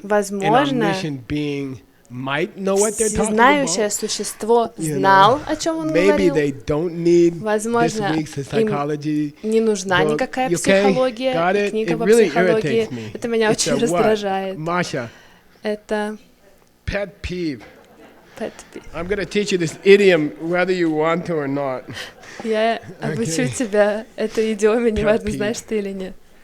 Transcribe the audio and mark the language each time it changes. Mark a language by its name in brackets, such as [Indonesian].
[Russian] возможно, знающее существо знал, о чем он говорил. Возможно, им не нужна никакая психология, книга по психологии. Это меня очень раздражает. Это [English] pet peeve. I'm going to teach you this idiom whether you want to or not. [Russian] Я обучу тебя этой идиоме, неважно, знаешь ты или нет.